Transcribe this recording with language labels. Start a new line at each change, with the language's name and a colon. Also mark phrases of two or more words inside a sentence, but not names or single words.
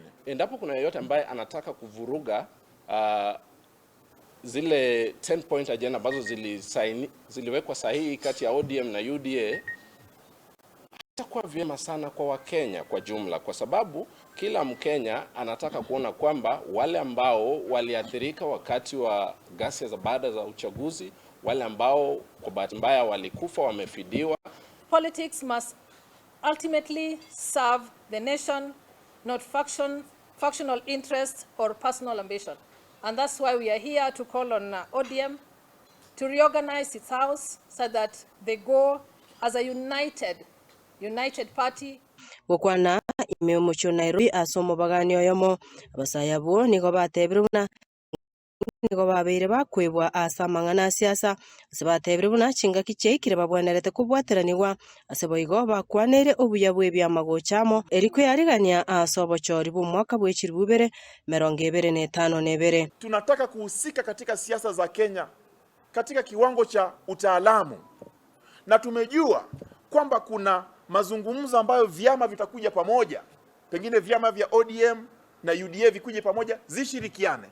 Swahili: Endapo kuna yeyote ambaye anataka kuvuruga zile
English: 10 point agenda
Swahili: ambazo ziliwekwa sahihi kati ya ODM na UDA, itakuwa vyema sana kwa Wakenya kwa jumla, kwa sababu kila Mkenya anataka kuona kwamba wale ambao waliathirika wakati wa ghasia za baada za uchaguzi, wale ambao kwa bahati mbaya walikufa, wamefidiwa.
English: Politics must ultimately serve the nation, not factional interest or personal ambition. And that's why we are here to call on ODM to reorganize its house so that they go as a united party.
Gusii: Gukwana ime mucyo Nairobi asomo baganio yomo abasayabo nigo batebiruna nigo babere bakwebwa asamangana siasa asabatebiruna chinga kichekire babwanerete kubwateraniwa aseboigo bakwanere obuyabwe byamagochamo eriko yarigania asobochori bu mwaka bwechirubere 2025.
Swahili: Tunataka kuhusika katika siasa za Kenya katika kiwango cha utaalamu, na tumejua kwamba kuna mazungumzo ambayo vyama vitakuja pamoja, pengine vyama vya ODM na UDA vikuje pamoja zishirikiane.